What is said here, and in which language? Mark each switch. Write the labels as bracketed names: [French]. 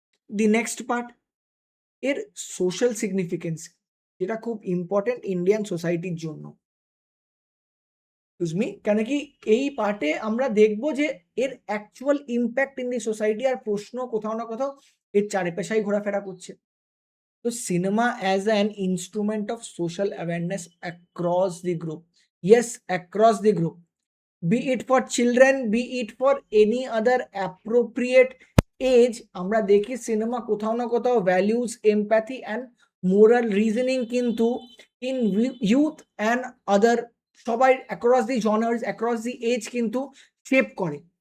[Bangla] The next part, এর social significance, যেটা খুব ইম্পর্টেন্ট ইন্ডিয়ান সোসাইটির জন্য। কেন কি এই পার্টে আমরা দেখবো যে এর actual impact in the society, আর প্রশ্ন কোথাও না কোথাও এর চারিপাশেই ঘোরাফেরা করছে। [English] तो cinema as an instrument of social awareness across the group. Yes, across the group. Be it for children, be it for any other appropriate age, [Bangla] আমরা দেখি সিনেমা কোথাও না কোথাও [English] Values, empathy and moral reasoning কিন্তু in youth and other সবাই across the genres, across the age কিন্তু shape করে।